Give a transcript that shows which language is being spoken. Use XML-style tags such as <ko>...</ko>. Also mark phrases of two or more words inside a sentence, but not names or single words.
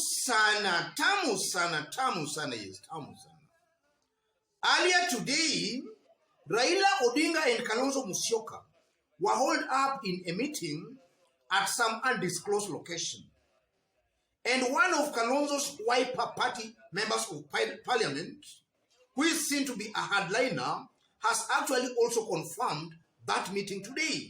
<sw>sana, tamu sana, yes, tamu sana.</sw> <en>Earlier today, Raila Odinga and Kalonzo Musyoka were hauled up in a meeting at some undisclosed location. And one of Kalonzo's Wiper Party members of parliament, who is seen to be a hardliner, has actually also confirmed that meeting today.</en>